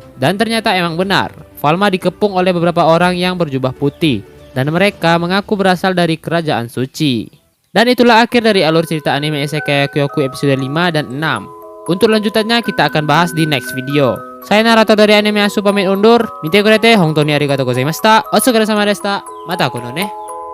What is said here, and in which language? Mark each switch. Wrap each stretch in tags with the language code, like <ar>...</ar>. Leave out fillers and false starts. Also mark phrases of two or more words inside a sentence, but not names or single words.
<id>Dan ternyata emang benar, Falma dikepung oleh beberapa orang yang berjubah putih dan mereka mengaku berasal dari kerajaan suci. Dan itulah akhir dari alur cerita anime Isekai Kyoku episode 5 dan 6. Untuk lanjutannya kita akan bahas di</id> <en>next video.</en> <id>Saya narator dari anime Asu pamit undur.</id> <ja>見てくれて、本当にありがとうございました。お疲れ様でした。またこのね.</ja>